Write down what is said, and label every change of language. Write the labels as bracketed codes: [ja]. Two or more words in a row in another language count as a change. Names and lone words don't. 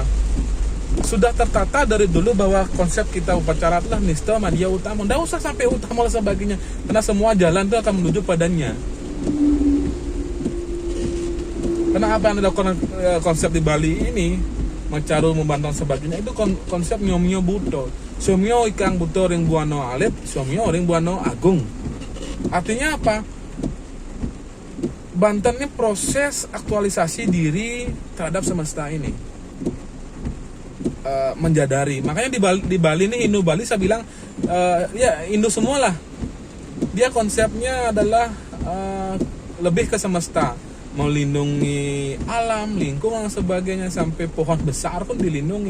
[id] Sudah tertata dari dulu bahwa konsep kita upacara adalah nista madya utama. Tidak usah sampai utama dan sebagainya, karena semua jalan itu akan menuju padanya. Karena apa yang dilakukan konsep di Bali ini, mencaru, membantang sebagainya, itu konsep nyomyo buto. [kaw] Somyo ikang buto ring Buano Alit, somyo ring Buano Agung. [id] Artinya apa? Banten ini proses aktualisasi diri terhadap semesta ini, menjadari. Makanya di Bali ini, Hindu Bali saya bilang ya Hindu semualah. Dia konsepnya adalah lebih ke semesta, melindungi alam, lingkungan dan sebagainya, sampai pohon besar pun dilindungi.